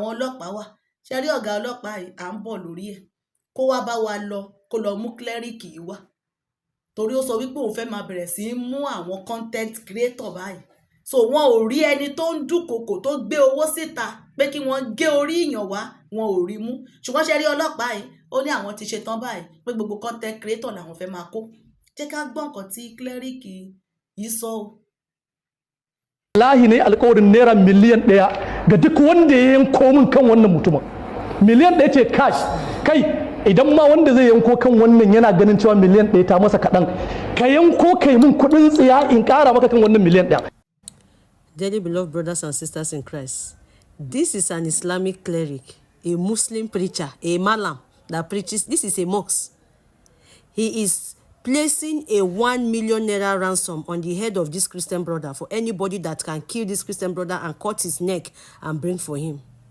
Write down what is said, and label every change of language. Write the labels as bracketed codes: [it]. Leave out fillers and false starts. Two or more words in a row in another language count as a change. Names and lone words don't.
[yo] ọlọ́pàá wà ṣe rí ọ̀gá ọlọ́pàá yìí à ń bọ̀ lórí ẹ̀ kó wá bá wa lọ kó lọ mú cleric yìí wá torí ó sọ wípé òun fẹ́ máa bẹ̀rẹ̀ sí í mú àwọn [en] content creator [yo] báyìí so wọn ò rí ẹni tó ń dúnkokò tó gbé owó síta pé kí wọ́n gé orí ìyàn wá wọn ò rí mú ṣùgbọ́n ṣe rí ọlọ́pàá yìí ó ní àwọn ti ṣe tán báyìí pé gbogbo [en] content creator [yo] làwọn fẹ́ máa kó jẹ́ ká gbọ́ nǹkan tí cleric yìí sọ o. [ha] Wallahi ne alƙawarin naira miliyan 1 ga duk wanda ya yanko min kan wannan mutumin miliyan 1 ce cash kai idan ma wanda zai yanko kan wannan yana ganin cewa miliyan 1 ta masa kaɗan ka yanko kai min kuɗin tsiya in ƙara maka kan wannan miliyan 1. [en] Dearly beloved brothers and sisters in Christ, this is an Islamic cleric, a Muslim preacher, a Malam that preaches. This is a mosque. He is placing a 1 million naira ransom on the head of this Christian brother for anybody that can kill this Christian brother and cut his neck and bring for him.